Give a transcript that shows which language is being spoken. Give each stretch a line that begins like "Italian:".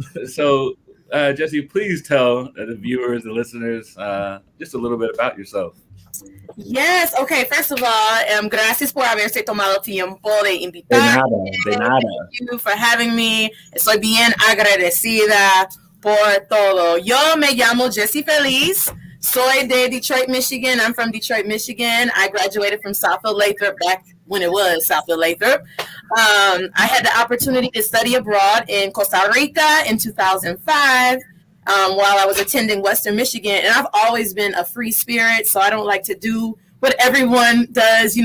English: So, Jessie, please tell the viewers, the listeners, just a little bit about yourself. Yes, okay. First of all,
Spanish: gracias por haberse tomado tiempo de invitar. De nada.
English: Thank you for having me.
Spanish: Estoy bien agradecida por todo. Yo me llamo Jessie Feliz. Soy de Detroit, Michigan.
English: I'm from Detroit, Michigan. I graduated from Southfield Lathrop back when it was Southfield Lathrop. I had the opportunity to study abroad in Costa Rica in 2005. While I was attending Western Michigan, and I've always been a free spirit, so I don't like to do what everyone does.